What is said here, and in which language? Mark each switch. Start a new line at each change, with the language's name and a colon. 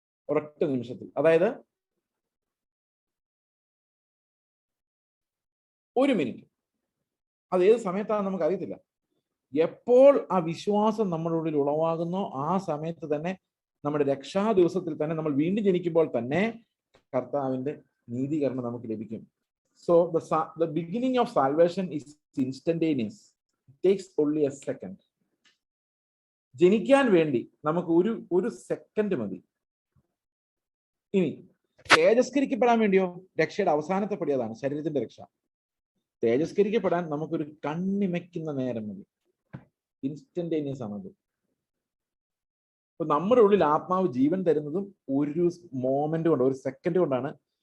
Malayalam: ഒരൊറ്റ നിമിഷത്തിൽ. അതായത് 1 മിനിറ്റ്. അത് ഏത് സമയത്താണെന്ന് നമുക്ക് അറിയത്തില്ല. എപ്പോൾ ആ വിശ്വാസം നമ്മുടെ ഉള്ളിൽ ഉളവാകുന്നോ ആ സമയത്ത് തന്നെ, നമ്മുടെ രക്ഷാ ദിവസത്തിൽ തന്നെ, നമ്മൾ വീണ്ടും ജനിക്കുമ്പോൾ തന്നെ കർത്താവിന്റെ നീതീകരണം നമുക്ക് ലഭിക്കും.
English: So the beginning of salvation is instantaneous. It takes only a second.
Malayalam: ജനിക്കാൻ വേണ്ടി നമുക്ക് ഒരു സെക്കൻഡ് മതി. ഇനി തേജസ്കരിക്കപ്പെടാൻ വേണ്ടിയോ? രക്ഷയുടെ അവസാനത്തെ പടി അതാണ്, ശരീരത്തിന്റെ രക്ഷ. തേജസ്കരിക്കപ്പെടാൻ നമുക്കൊരു കണ്ണിമയ്ക്കുന്ന നേരം മതി. ഇൻസ്റ്റന്റേനിയസ് ആണത്. അപ്പൊ നമ്മുടെ ഉള്ളിൽ ആത്മാവ് ജീവൻ തരുന്നതും ഒരു മോമെന്റ് കൊണ്ട്, ഒരു സെക്കൻഡ് കൊണ്ടാണ്.